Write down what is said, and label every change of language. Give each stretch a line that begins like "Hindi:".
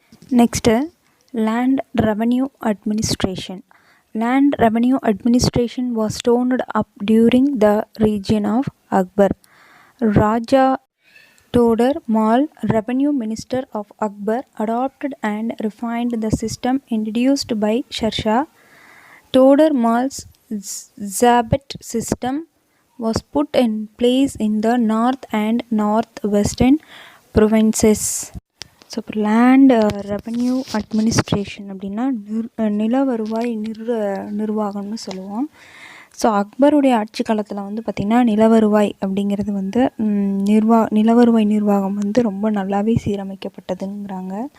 English: Next land revenue administration. Land revenue administration was stoned up during the reign of Akbar. Raja Todar Mal, revenue minister of Akbar, adopted and refined the system introduced by Sher Shah. Todar Mal's Zabit system was put in place in the north and northwestern provinces.
Tamil: So இப்போ
English: land revenue administration
Tamil: அப்படின்னா நில வருவாய் நிர்வாகம்னு சொல்லுவோம். So அக்பருடைய ஆட்சி காலத்தில் வந்து பார்த்திங்கன்னா நில வருவாய் அப்படிங்கிறது வந்து நிலவருவாய் நிர்வாகம் வந்து ரொம்ப நல்லாவே சீரமைக்கப்பட்டதுங்கிறாங்க.